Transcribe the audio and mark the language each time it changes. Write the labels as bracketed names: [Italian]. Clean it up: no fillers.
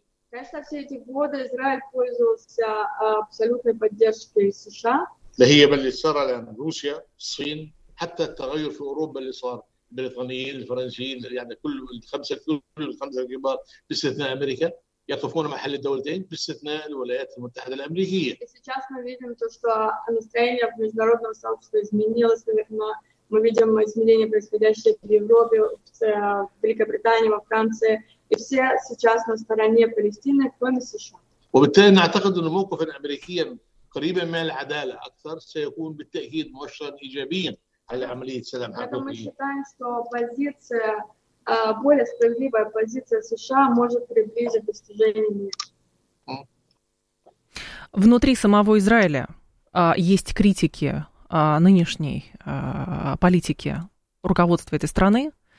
[Russian] Конечно, все эти годы Израиль пользовался абсолютной поддержкой США. Да, [Arabic] هي باللي صار الآن روسيا، الصين، حتى التغير في أوروبا اللي صار البريطانيين، الفرنسيين، يعني كل الخمسة الكبار باستثناء أمريكا يقفون محل الدولتين باستثناء الولايات المتحدة الأمريكية. [Russian] Сейчас мы видим то, что настроение в международном сообществе изменилось, но мы видим изменения, происходящие в Европе, в Великобритании, во Франции. И все сейчас на стороне Палестины, кроме США. [Arabic] وبالتالي نعتقد أن موقف الأمريكي قريبا من العدالة أكثر سيكون بالتأكيد مؤشرا إيجابيا على عملية السلام. [Russian] Поэтому мы считаем, что позиция более справедливая позиция США может приблизить достижение мира. Внутри самого Израиля есть критики нынешней политики руководства этой страны.